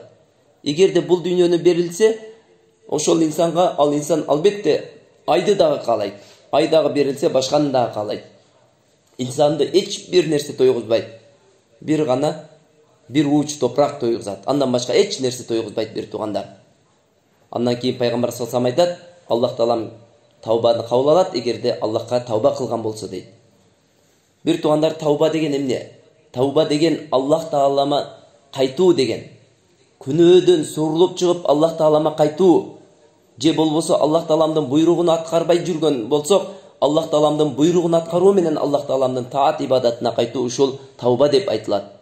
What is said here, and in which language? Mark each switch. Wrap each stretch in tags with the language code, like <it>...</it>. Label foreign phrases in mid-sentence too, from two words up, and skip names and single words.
<ky>Эгерде бул дүйнөнү берилсе, ошол инсанга ал инсан албетте айды дагы каалайт. Ай дагы берилсе, башканы дагы каалайт. Инсанды эч бир нерсе тойгузбайт. Бир гана бир ууч топурак тойгузат. Андан башка эч нерсе тойгузбайт бир туугандар. Андан кийин пайгамбар</ky> <ar>صلى الله عليه وسلم</ar> <ky>айтат: "Аллах таалам таубаны кабыл алат, эгерде Аллахка тауба кылган болсо" дейт. Бир туугандар, тауба деген эмне? Тауба деген Аллах таалама кайтуу деген. Күнөөдөн суурулуп чыгып Аллах таалама кайтуу. Же болбосо Аллах тааламдын буйругун аткарбай жүргөн болсок, Аллах тааламдын буйругун аткаруу менен Аллах тааламдын таат ибадатына кайтуу, ушул тауба деп айтылат.</ky>